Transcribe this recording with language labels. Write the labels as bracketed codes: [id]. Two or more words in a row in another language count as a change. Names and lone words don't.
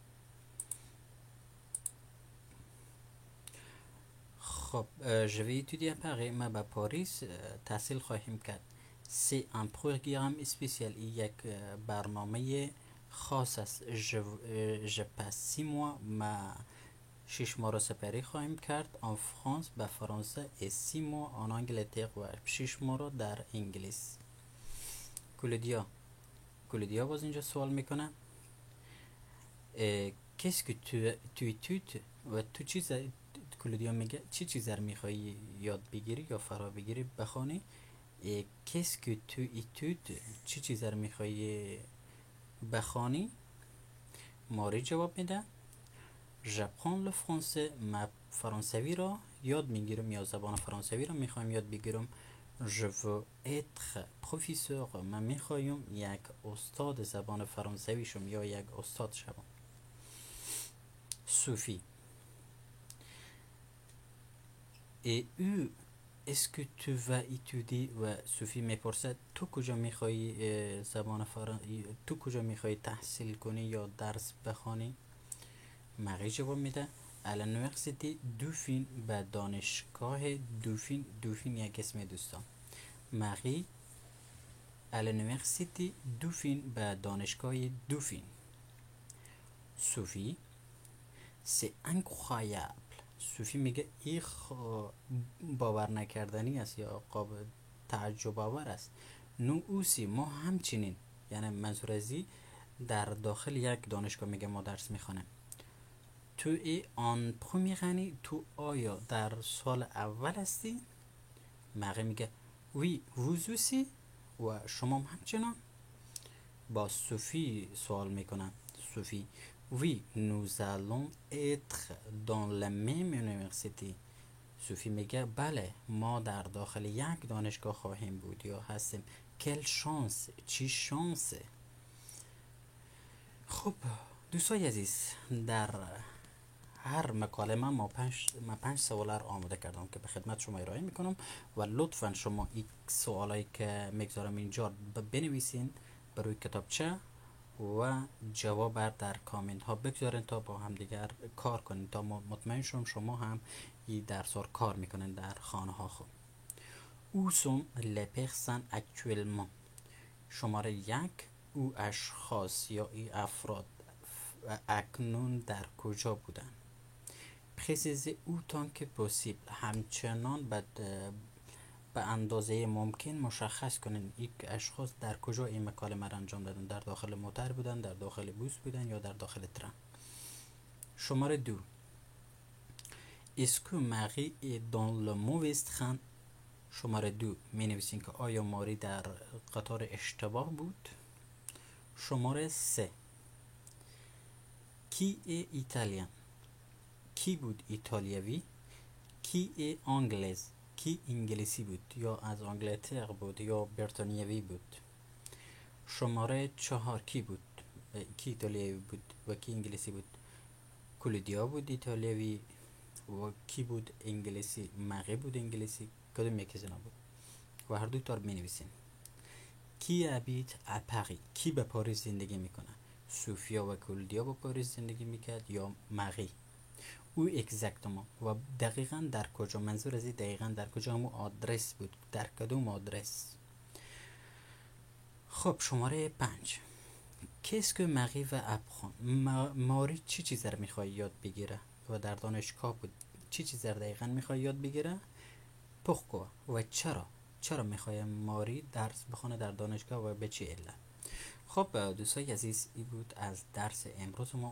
[fr] خب je vais étudier à Paris، [fa] ما به پاریس تحصیل خواهیم کرد. [fr] c'est un programme spécial، [fa] یک برنامه خاص است. [fr] je passe 6 mois، [fa] ما 6 ماه را سپری خواهیم کرد [fr] en France، [fa] به فرانسه. [fr] et 6 mois en Angleterre، [fa] و 6 ماه را در انگلیس. کلودیا باز اینجا سوال میکنه [fr] qu'est-ce que tu études؟ [fa] و تو چیز کلودیا میگه چی چیز رو میخوایی یاد بگیری یا فرا بگیری بخوانی؟ [fr] qu'est-ce que tu études؟ [fa] چی چیز رو میخوایی بخوانی؟ ماری جواب میده [fr] j'apprends le français، [fa] من فرانسوی را یاد میگیرم یا زبان فرانسوی را میخوایم یاد بگیرم. [fr] je veux être professeur، [fa] من میخوایم یک استاد زبان فرانسوی شم یا یک استاد شوم. [fr] صوفی et où est-ce que tu vas étudier؟ [fa] و صوفی میپرسد تو کجا میخوایی تو کجا میخوایی تحصیل کنی یا درس بخوانی؟ مری جواب میده [fr] à l'université [fa] دوفین، به دانشگاه دوفین. دوفین یک اسم دوستان. مری [fr] à l'université [fa] دوفین، به دانشگاه دوفین. [fr] صوفی c'est incroyable، [fa] صوفی میگه این باور نکردنی است یا قابل تعجب آور است. [fr] nous aussi, [fa] ما همچنین، یعنی منظور ازی در داخل یک دانشگاه میگه ما درس میخوانیم. [fr] tu es en première année, [fa] تو آیا در سال اول هستی؟ مری میگه [fr] oui, vous aussi, [fa] و شما همچنان. با صوفی سوال میکنن Sophie. [fr] Oui, nous allons être dans la même université. [fa] صوفی میگه بله ما در داخل یک دانشگاه خواهیم بود یا هستیم. [fr] quelle chance, [fa] چی شانسه. خب دوستای عزیز، در هر مکالمه ما پنج سوال رو آماده کردم که به خدمت شما ارائه میکنم و لطفا شما این سوالایی که میگذارم اینجا بنویسین بروی کتابچه و جواب در کامنت ها بگذارین تا با هم دیگر کار کنین تا مطمئن شم شما هم این درس ها کار میکنین در خانه ها. [fr] خود او sont les personnes actuellement. [fa] شماره یک، او اشخاص یا ای افراد اکنون در کجا بودن. [fr] préciser autant que possible. [fa] همچنان به اندازه ممکن مشخص کنین این اشخاص در کجا این مکالمه را انجام دادن. در داخل موتر بودن، در داخل بوس بودن یا در داخل ترن. [fr] شماره دو، est-ce que Marie est dans le mauvais train. [fa] شماره دو می نویسین که آیا ماری در قطار اشتباه بود. شماره سه، [fr] qui est italien. [fa] کی بود ایتالیوی. [fr] qui est anglais. [fa] کی انگلیسی بود یا از انگلتر بود یا بریتانیوی بود. شماره چهار، کی بود. کی ایتالیوی بود و کی انگلیسی بود. کلودیا بود ایتالیوی و کی بود انگلیسی. مقی بود انگلیسی. کدوم یکی از اینا بود و هر دو تا رو می‌نویسین. [fr] کی habite à Paris. [fa] کی به پاریس زندگی میکنه. سوفیا و کلودیا به پاریس زندگی میکرد یا مقی. [fr] où exactement [fa] و دقیقا در کجا. منظور از این دقیقا در کجا همون آدرس بود. در کدوم آدرس. خب شماره 5، [fr] qu'est-ce que Marie va apprendre. [fa] ماری چی چیز رو میخواد یاد بگیره و در دانشگاه بود. چی چیز رو دقیقا میخواد یاد بگیره. pourquoi و چرا میخواد ماری درس بخونه در دانشگاه و به چه علت. خب دوستای عزیز، این بود از درس امروز ما.